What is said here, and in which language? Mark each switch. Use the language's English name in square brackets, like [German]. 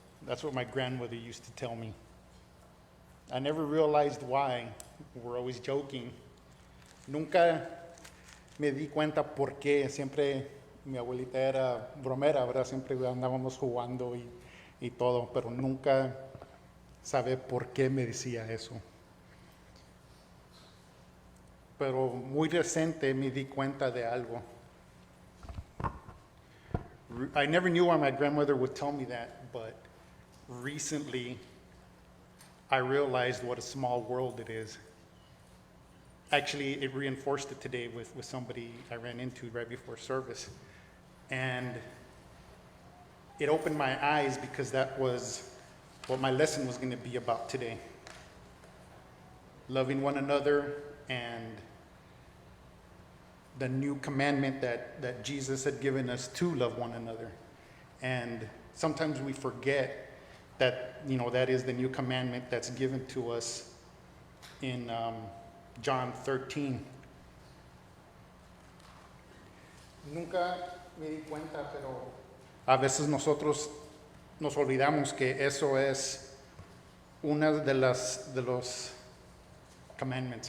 [English] That's what my grandmother used to tell me. I never realized why. We're always joking. [Spanish] Nunca me di cuenta por qué. Siempre mi abuelita era bromera, ¿verdad? Siempre andábamos jugando y todo, pero nunca sabe por qué me decía eso. Pero muy reciente me di cuenta de algo. [English] I never knew why my grandmother would tell me that, but recently I realized what a small world it is. Actually, it reinforced it today with somebody I ran into right before service. And it opened my eyes because that was what my lesson was going to be about today. Loving one another and the new commandment that Jesus had given us to love one another. And sometimes we forget that, that is the new commandment that's given to us in John 13. [Spanish] Nunca me di cuenta, pero a veces nosotros nos olvidamos que eso es una de los commandments.